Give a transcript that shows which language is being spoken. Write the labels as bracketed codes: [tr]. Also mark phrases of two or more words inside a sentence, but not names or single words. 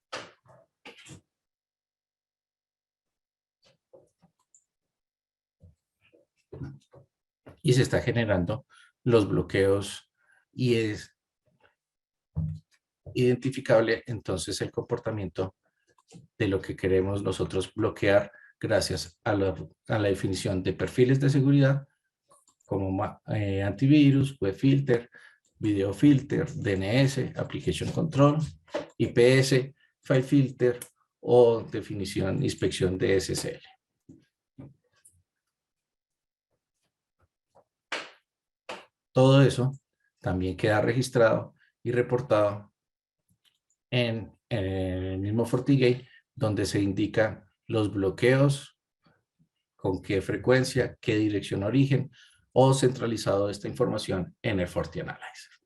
[es] Y se está generando los bloqueos y es identificable entonces el comportamiento de lo que queremos nosotros bloquear gracias a la definición de perfiles de seguridad como antivirus, [en] web filter, video filter, DNS, application control, IPS, file filter [es] o definición inspección de SSL. Todo eso también queda registrado y reportado en el mismo FortiGate, donde se indican los bloqueos, con qué frecuencia, qué dirección origen, o centralizado esta información en el FortiAnalyzer.